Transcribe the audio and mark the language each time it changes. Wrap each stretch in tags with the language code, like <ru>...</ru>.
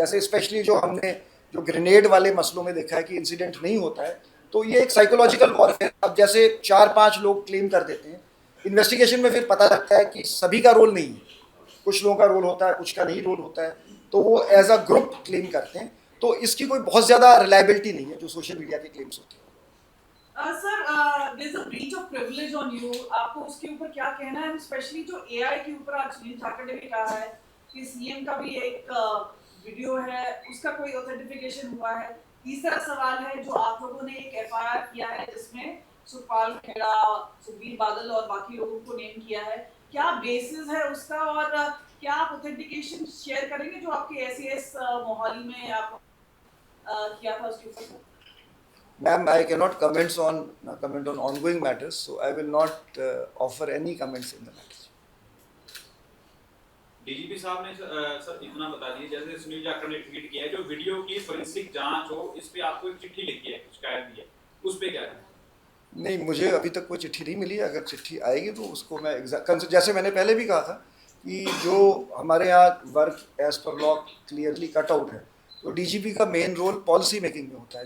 <hi>जैसे स्पेशली जो हमने जो ग्रेनेड वाले मसलों में देखा है कि इंसिडेंट नहीं होता है, तो ये एक साइकोलॉजिकल वॉरफेयर। अब जैसे 4-5 लोग क्लेम कर देते हैं, इन्वेस्टिगेशन में फिर पता लगता है कि सभी का रोल नहीं है, कुछ लोगों का रोल होता है, कुछ का नहीं रोल होता है, तो वो एज अ ग्रुप क्लेम करते हैं। तो इसकी कोई बहुत ज़्यादा रिलायबिलिटी नहीं है जो सोशल मीडिया के क्लेम्स होते हैं।</hi> <en>Sir, there's a breach of privilege on you.</en> <hi>आपको उसके ऊपर क्या कहना है, स्पेशली जो एआई के ऊपर आज सुनील ठाकर ने भी कहा है कि सीएम का भी एक वीडियो है, उसका कोई ऑथेंटिफिकेशन हुआ है। तीसरा सवाल है जो आप लोगों ने एक एफआईआर किया है जिसमें सुखपाल खेड़ा, सुखबीर बादल और बाकी लोगों को नेम किया है, क्या बेसिस है उसका, और क्या आप ऑथेंटिकेशन शेयर करेंगे जो आपके एसीएस मोहाली में आप किया था उसके ऊपर?</hi> <en>Ma'am, I cannot comment on ongoing matters, so I will not offer any comments in the matter.</en> <hi>DGP साहब ने सर इतना बता दिया, जैसे सुनील जाखड़ ने ट्वीट किया है जो वीडियो की फोरेंसिक जांच हो, इस पे आपको एक चिट्ठी लिखी है, शिकायत दी है, उस पे क्या है? नहीं, मुझे अभी तक कोई चिट्ठी नहीं मिली है। अगर चिट्ठी आएगी तो उसको मैं जैसे मैंने पहले भी कहा था कि जो हमारे यहाँ work</hi> <en>as per law clearly cut out</en> <hi>है, तो डीजीपी का मेन रोल पॉलिसी मेकिंग में होता है।</hi>